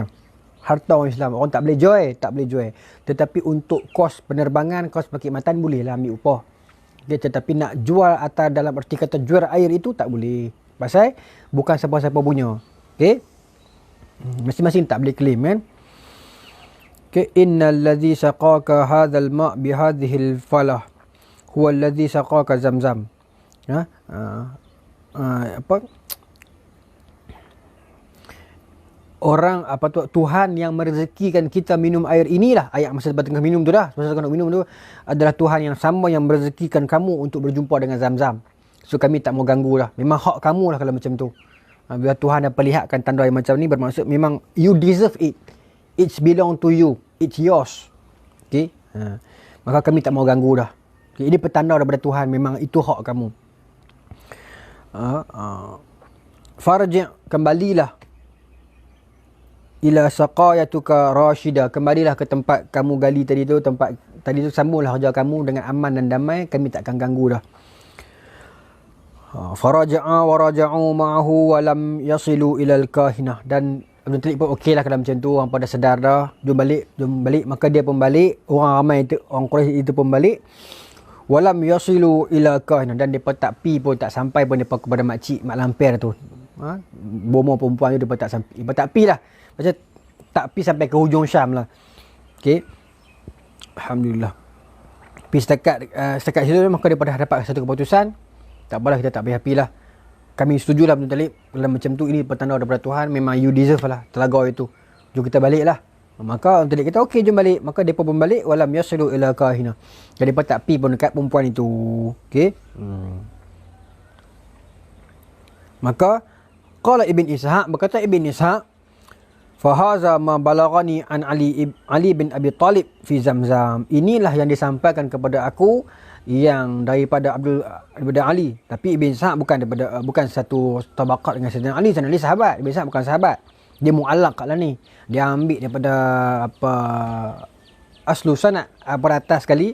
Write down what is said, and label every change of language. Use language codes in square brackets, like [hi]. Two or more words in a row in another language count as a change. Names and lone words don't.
[ms] Harta orang Islam. Orang tak boleh jual. Tak boleh jual. Tetapi untuk kos penerbangan, kos perkhidmatan boleh lah ambil upah. Okay, tetapi nak jual atau dalam arti kata jual air itu tak boleh. Pasal bukan siapa-siapa punya. Okay. Masing-masing tak boleh claim kan. Okay. [ar] إن الذي سقاك هذا الماء بهذه الفلاة هو الذي سقاك زمزم. [ms] Orang Tuhan yang merezekikan kita minum air inilah. Ayat masa tengah minum tu dah. Masa tengah minum tu adalah Tuhan yang sama yang merezekikan kamu untuk berjumpa dengan Zamzam. So kami tak mau ganggu dah. Memang hak kamu lah kalau macam tu. Bila Tuhan dah perlihatkan tanda yang macam ni, bermaksud memang [en] you deserve it. It's belong to you. It's yours. [ms] Okay. Maka kami tak mau ganggu dah. Okay. Ini petanda daripada Tuhan. Memang itu hak kamu. Farji' kembalilah. [ar] إلى سقايتك راشدا. [ms] Kembalilah ke tempat kamu gali tadi tu. Tempat tadi tu sambunglah kerja kamu dengan aman dan damai. Kami takkan ganggu dah. [ar] فرجع ورجعوا معه ولم يصلوا إلى الكاهنة. [ms] Dan Abdul Muttalib pun okey lah kalau macam tu. Orang pada sedar dah. Jom balik. Maka dia pun balik. Orang ramai itu, orang Quraisy itu pun balik. [ar] ولم يصلوا إلى كاهنة. [ms] Dan mereka tak pi pun, tak sampai pun mereka kepada makcik, mak lampir tu. Bomo perempuan tu mereka tak sampai. Mereka tak pi lah. Macam tak pi sampai ke hujung Syam lah. Okay. Alhamdulillah. Pi setakat situ maka daripada dapat satu keputusan. Tak apalah, kita tak payah pi lah. Kami setujulah Abdul Muttalib. Kalau macam tu, ini petanda daripada Tuhan. Memang [en] you deserve [ms] lah telaga itu. Jom kita balik lah. Maka Abdul Muttalib kata okey, jom balik. Maka mereka pun balik. [ar] ولم يصلوا إلى كاهنة. [ms] Jadi mereka tak pi pun dekat perempuan itu. Okey. [ar] Maka قال ابن إسحاق, berkata Ibn Ishaq, فهذا ما بلغني عن علي بن أبي طالب في زمزم. [ms] Inilah yang disampaikan kepada aku yang daripada Ali. Tapi Ibn Ishaq bukan satu tabaqat dengan Sayyidina Ali. Sayyidina Ali sahabat. Ibn Ishaq bukan sahabat. Dia mu'allaq kat lah ni. Dia ambil daripada [ar] أصل سند [ms] atas sekali.